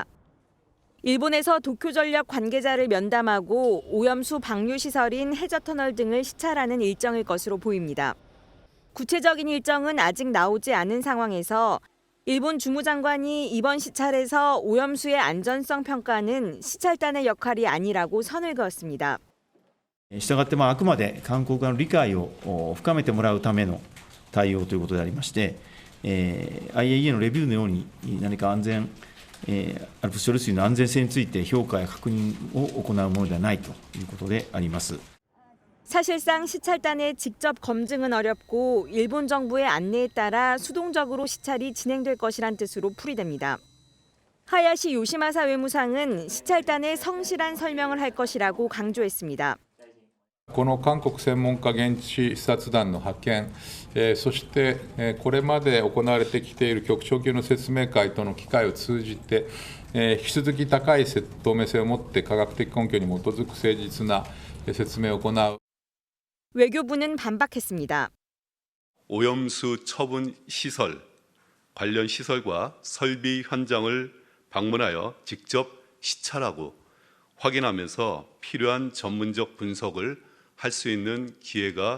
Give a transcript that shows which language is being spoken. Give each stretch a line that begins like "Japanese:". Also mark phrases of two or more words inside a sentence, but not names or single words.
Korean: 일본에서 도쿄전력 관계자를 면담하고 오염수 방류 시설인 해저터널 등을 시찰하는 일정일 것으로 보입니다. 구체적인 일정은 아직 나오지 않은 상황에서 일본 주무장관이 이번 시찰에서 오염수의 안전성 평가는 시찰단의 역할이 아니라고 선을 그었습니다.
Japanese: したがってあくまで韓国側の理解を深めてもらうための対応ということでありまして、IAEA のレビューのように何かＡＬＰＳ処理水の安全性について評価や確認を行うものではないということであります。
Korean: 사실상 시찰단의 직접 검증은 어렵고 일본 정부의 안내에 따라 수동적으로 시찰이 진행될 것이란 뜻으로 풀이됩니다. 하야시 요시마사 외무상은 시찰단의 성실한 설명을 할 것이라고 강조했습니다.
Japanese: この韓国専門家現地視察団の派遣、そしてこれまで行われてきている局長級の説明会との機会を通じて、引き続き高い透明性を持って科学的根拠に基づく誠実な説明を行う。
Korean: 외교부는 반박했습니다. 오염수 처분 시설, 관련 시설과 설비 현장을 방문하여 직접 시찰하고 확인하면서 필요한 전문적 분석을 할 수 있는 기회가